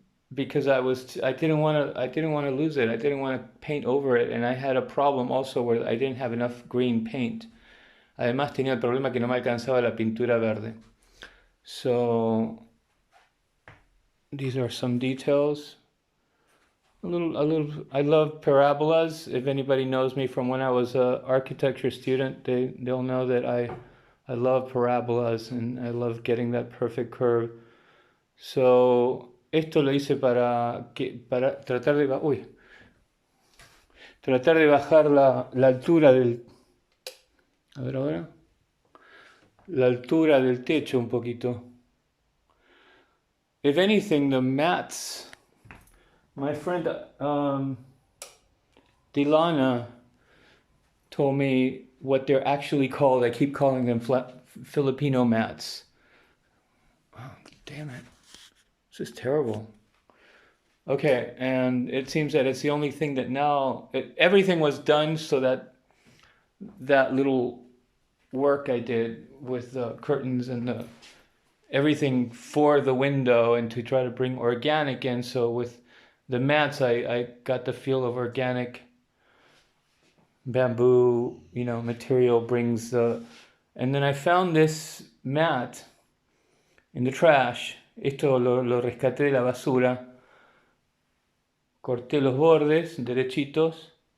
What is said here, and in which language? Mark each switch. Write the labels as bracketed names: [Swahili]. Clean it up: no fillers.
[English] Because I didn't want to lose it. I didn't want to paint over it, and I had a problem also where I didn't have enough green paint. [Spanish] Además tenía el problema que no me alcanzaba la pintura verde. [English] So these are some details. A little. I love parabolas. If anybody knows me from when I was an architecture student, they'll know that I love parabolas and I love getting that perfect curve. [Spanish] So esto lo hice para tratar de bajar la altura a ver ahora, la altura del techo un poquito. [English] If anything, the mats, my friend Dilana told me what they're actually called. I keep calling them Filipino mats. Oh, damn it. This is terrible. Okay, and it seems that it's the only thing that everything was done so that little work I did with the curtains and everything for the window and to try to bring organic in. So with the mats, I got the feel of organic bamboo, material brings the. And then I found this mat in the trash. [Spanish] Esto lo rescaté de la basura. Corté los bordes derechitos.